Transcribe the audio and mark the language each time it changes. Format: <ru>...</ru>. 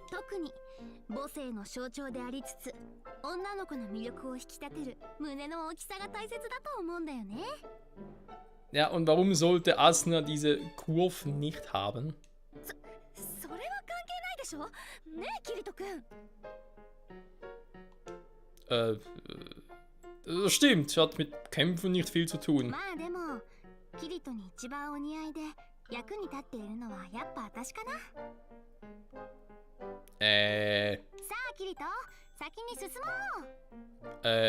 <ja>特に母性の象徴でありつつ女の子の魅力を引き立てる胸の大きさが大切だと思うんだよね。</ja> <de>Ja, und warum sollte Asuna diese Kurve nicht haben?</de> <ja>それは関係ないでしょねえキリト君。</ja> <de>Das stimmt, hat mit Kämpfen nicht viel zu tun.</de> <ja>まあでもキリトに一番お似合いで役に立っているのはやっぱ私かな。さあキリト、先に進もう。</ja>